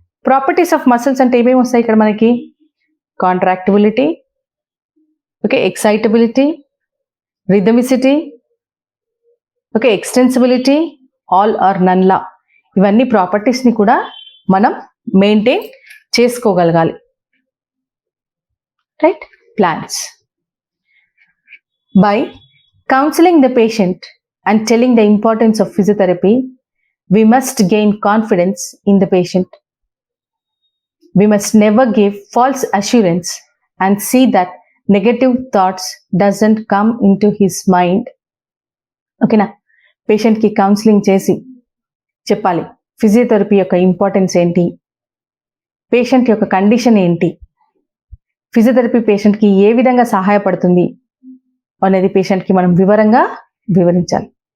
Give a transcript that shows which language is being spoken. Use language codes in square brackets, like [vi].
[en] properties of muscles [te] అంటే ఏమేమి వస్తాయి ఇక్కడ మనకి, [en] Contractility, okay, excitability, rhythmicity, okay, extensibility, all or none law. [te] ఇవన్నీ ప్రాపర్టీస్ని కూడా మనం maintain చేసుకోగలగాలి. [en] Right. Plans. By counselling the patient and telling the importance of physiotherapy, we must gain confidence in the patient. We must never give false assurance and see that negative thoughts doesn't come into his mind. [te] ఓకేనా, పేషెంట్కి counselling చేసి చెప్పాలి physiotherapy యొక్క importance ఏంటి, patient యొక్క condition ఏంటి, physiotherapy పేషెంట్కి ఏ విధంగా సహాయపడుతుంది అనేది పేషెంట్కి మనం వివరంగా వివరించాలి.